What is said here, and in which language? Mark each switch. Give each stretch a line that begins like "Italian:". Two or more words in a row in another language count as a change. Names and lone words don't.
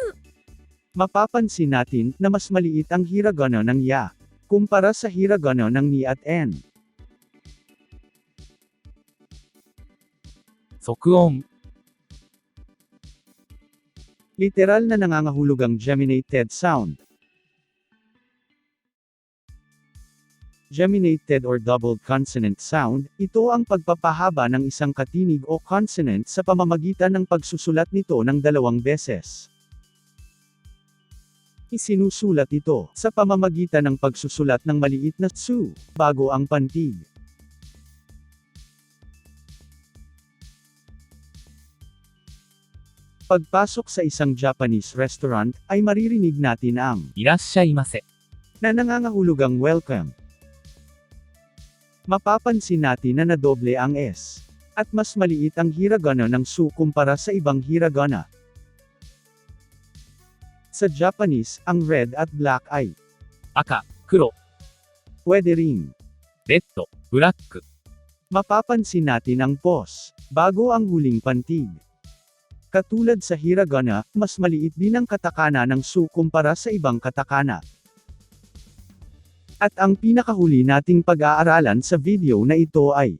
Filipino: mapapansin natin na mas maliit ang hiragana ng ya, kumpara sa hiragana ng ni at n. Sokuon. Literal na nangangahulugang
English: geminated sound. Geminated or doubled consonant sound,
Filipino: ito ang pagpapahaba ng isang katinig o consonant sa pamamagitan ng pagsusulat nito ng 2 beses. Isinusulat ito sa pamamagitan ng pagsusulat ng maliit na tsu bago ang pantig. Pagpasok sa isang
English: Japanese restaurant,
Filipino: ay maririnig natin ang
Japanese: いらっしゃいませ。
Filipino: na nangangahulugang welcome. Mapapansin natin na nadoble ang S. At mas maliit ang hiragana ng su kumpara sa ibang hiragana. Sa Japanese, ang red at black ay
Japanese: 赤、黒、
Filipino: pwede ring.
Japanese: レッド、ブラック。
Filipino: Mapapansin natin ang pause bago ang huling pantig. Katulad sa hiragana, mas maliit din ang katakana ng su kumpara sa ibang katakana. At ang pinakahuli nating pag-aaralan sa video na ito ay